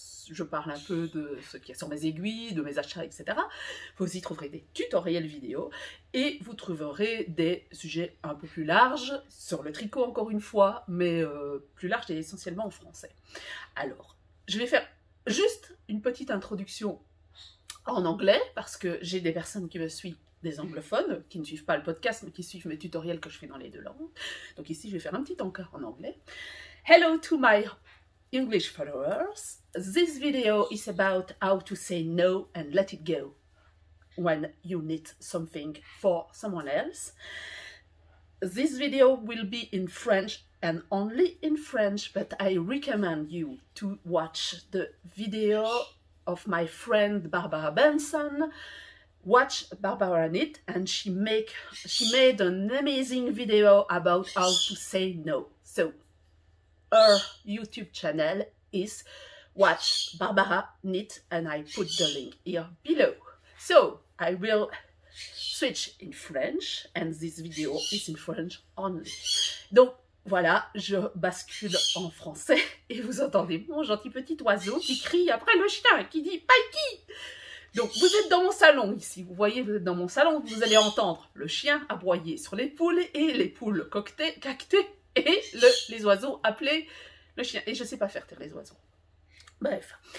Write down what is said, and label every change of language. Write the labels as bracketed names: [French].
[French] Je parle un peu de ce qu'il y a sur mes aiguilles, de mes achats, etc. Vous y trouverez des tutoriels vidéo et vous trouverez des sujets un peu plus larges sur le tricot encore une fois, mais plus larges et essentiellement en français. Alors, je vais faire juste une petite introduction en anglais parce que j'ai des personnes qui me suivent, des anglophones, qui ne suivent pas le podcast mais qui suivent mes tutoriels que je fais dans les deux langues. Donc ici, je vais faire un petit encart en anglais. [English] Hello to my English followers. This video is about how to say no and let it go when you need something for someone else. This video will be in French and only in French, but I recommend you to watch the video of my friend Barbara Benson. Watch Barbara Knit, and she made an amazing video about how to say no. So her YouTube channel is Watch Barbara Knit, and I put the link here below. So I will switch in French, and this video is in French only. [French] Donc voilà, je bascule en français et vous entendez mon gentil petit oiseau qui crie après le chien qui dit Pikey. Donc vous êtes dans mon salon ici, vous voyez, vous êtes dans mon salon, vous allez entendre le chien aboyer sur les poules et les poules cacter et les oiseaux appeler le chien. Et je ne sais pas faire taire les oiseaux. Bref.